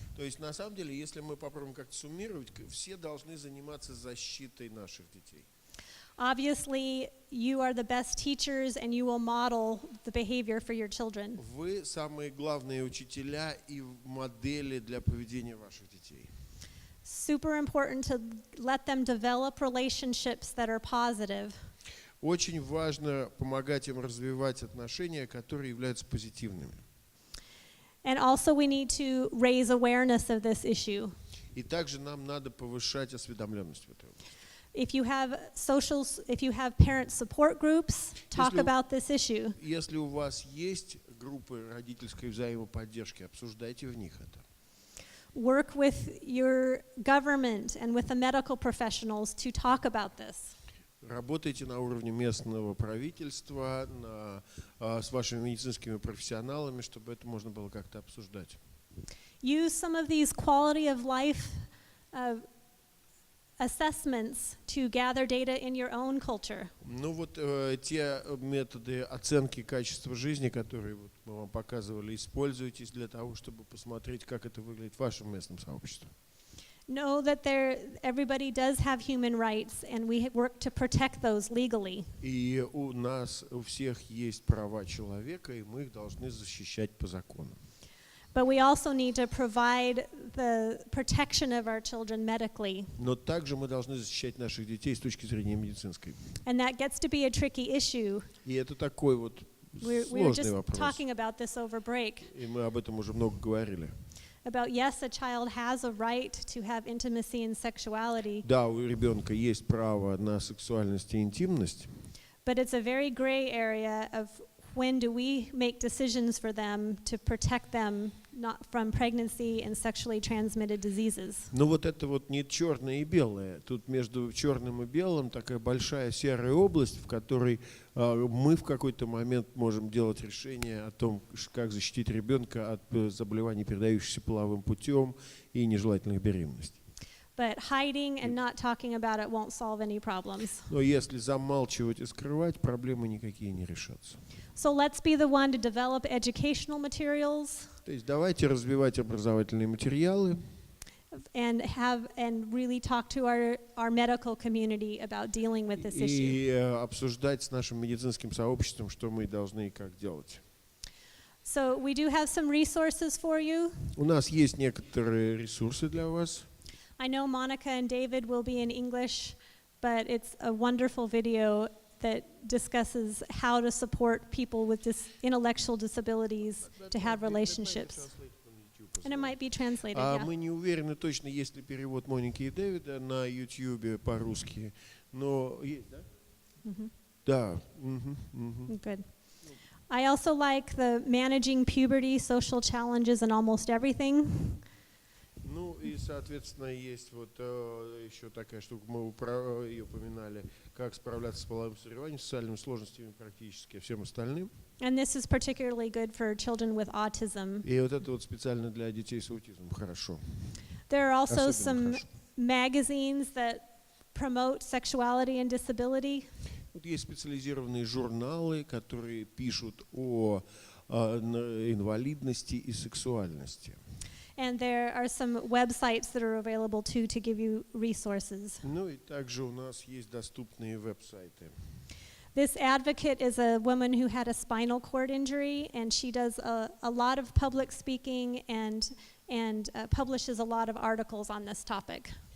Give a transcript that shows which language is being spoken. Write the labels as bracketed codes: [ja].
[ru] То есть, на самом деле, если мы попробуем как-то суммировать, все должны заниматься защитой наших детей. [en] Obviously, you are the best teachers and you will model the behavior for your children. [ru] Вы самые главные учителя и модели для поведения ваших детей. [en] Super important to let them develop relationships that are positive. [ru] Очень важно помогать им развивать отношения, которые являются позитивными. [en] And also we need to raise awareness of this issue. [ru] И также нам надо повышать осведомленность в этой области. [en] If you have parent support groups, talk about this issue. [ru] Если у вас есть группы родительской взаимоподдержки, обсуждайте в них это. [en] Work with your government and with the medical professionals to talk about this. [ru] Работайте на уровне местного правительства, с вашими медицинскими профессионалами, чтобы это можно было как-то обсуждать. [en] Use some of these quality of life assessments to gather data in your own culture. [ru] Ну вот те методы оценки качества жизни, которые вот мы вам показывали, используйтесь для того, чтобы посмотреть, как это выглядит в вашем местном сообществе. [en] Know that everybody does have human rights, and we work to protect those legally. [ru] И у нас у всех есть права человека, и мы их должны защищать по закону. [en] But we also need to provide the protection of our children medically. [ru] Но также мы должны защищать наших детей с точки зрения медицинской. [en] And that gets to be a tricky issue. [ru] И это такой вот сложный вопрос. [en] Talking about this over break. [ru] И мы об этом уже много говорили. [en] About yes, a child has a right to have intimacy and sexuality. [ru] Да, у ребенка есть право на сексуальность и интимность. [en] But it's a very gray area of when do we make decisions for them to protect them not from pregnancy and sexually transmitted diseases. [ru] Но вот это вот не черное и белое. Тут между черным и белым такая большая серая область, в которой мы в какой-то момент можем делать решение о том, как защитить ребенка от заболеваний, передающихся половым путем и нежелательных беременностей. [en] But hiding and not talking about it won't solve any problems. [ru] Но если замалчивать и скрывать, проблемы никакие не решатся. [en] So let's be the one to develop educational materials. [ru] То есть давайте развивать образовательные материалы. [en] And really talk to our medical community about dealing with this issue. [ru] И обсуждать с нашим медицинским сообществом, что мы должны и как делать. [en] So we do have some resources for you. [ru] У нас есть некоторые ресурсы для вас. [en] I know Monica and David will be in English, but it's a wonderful video that discusses how to support people with intellectual disabilities to have relationships. And it might be translated, yeah. [ru] Мы не уверены точно, есть ли перевод Моники и Дэвида на YouTube по-русски, но есть, да? Да. [en] Good. I also like the managing puberty, social challenges, and almost everything. [ru] Ну и, соответственно, есть вот еще такая штука, мы ее упоминали, как справляться с половым созреванием, социальными сложностями практически всем остальным. [en] And this is particularly good for children with autism. [ru] И вот это вот специально для детей с аутизмом хорошо. [en] There are also some magazines that promote sexuality and disability. [ru] Вот есть специализированные журналы, которые пишут о инвалидности и сексуальности. [en] And there are some websites that are available too to give you resources. [ru] Ну и также у нас есть доступные веб-сайты. [en] This advocate is a woman who had a spinal cord injury, and she does a lot of public speaking and and publishes a lot of articles on this topic.